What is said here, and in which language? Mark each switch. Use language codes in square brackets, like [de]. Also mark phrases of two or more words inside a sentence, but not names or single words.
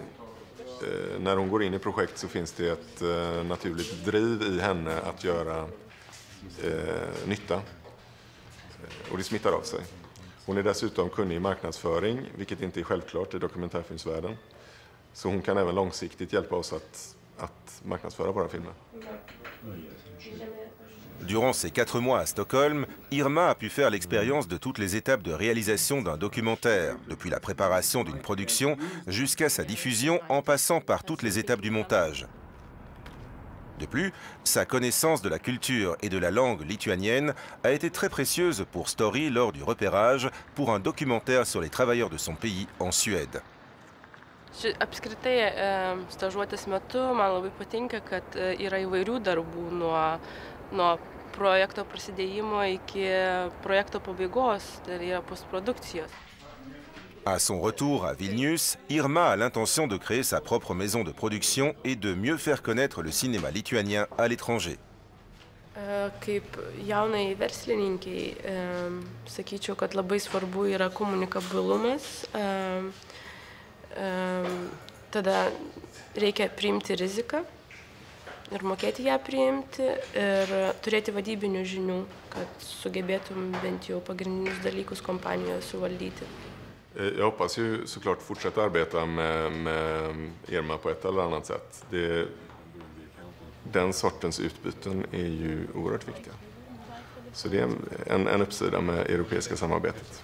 [sv] När hon går in i projekt så finns det ett naturligt driv i henne att göra nytta. Och det smittar av sig. Hon är dessutom kunnig i marknadsföring, vilket inte är självklart i dokumentärfilmsvärlden. Så hon kan även långsiktigt hjälpa oss att marknadsföra våra filmer. [fr] Durant ses 4 mois à Stockholm, Irma a pu faire l'expérience de toutes les étapes de réalisation d'un documentaire, depuis la préparation d'une production jusqu'à sa diffusion en passant par toutes les étapes du montage. De plus, sa connaissance de la culture et de la langue lituanienne a été très précieuse pour Story lors du repérage pour un documentaire sur les travailleurs de son pays en Suède. [lt] Apskritai, stažuotės metu man labai patinka, kad yra įvairių darbų nuo projekto prasidėjimo iki projekto pabaigos, tai yra postprodukcijos. [fr] À son retour à Vilnius, Irma a l'intention de créer sa propre maison de production et de mieux faire connaître le cinéma lituanien à l'étranger. [lt] Kaip jaunai verslininkiai, sakyčiau, kad labai svarbu yra komunikabilumas. Tada reikia priimti riziką ir mokėti ją priimti ir turėti vadybinių žinių, kad sugebėtum bent jau pagrindinius dalykus kompanijoje suvaldyti. [sv] Jag hoppas ju såklart fortsätta arbeta med Irma på ett eller annat sätt. Den sortens utbyten är ju oerhört viktiga. Så det är en uppsida med europeiska samarbetet.